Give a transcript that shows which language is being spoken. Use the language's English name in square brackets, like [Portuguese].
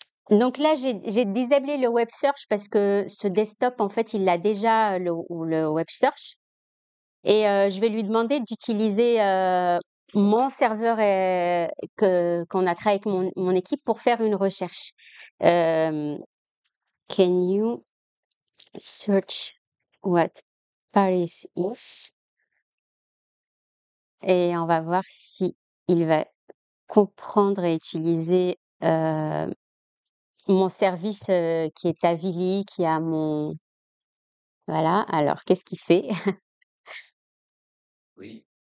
[French] donc là, j'ai désablé le web search parce que ce desktop, en fait, il a déjà le web search et je vais lui demander d'utiliser, mon serveur, que qu'on a travaillé avec mon équipe pour faire une recherche. [English] Hem, can you search what Paris is? [French] Et on va voir si il va comprendre et utiliser, mon service, qui est Avili, qui a mon voilà, alors qu'est-ce qu'il fait? Oui.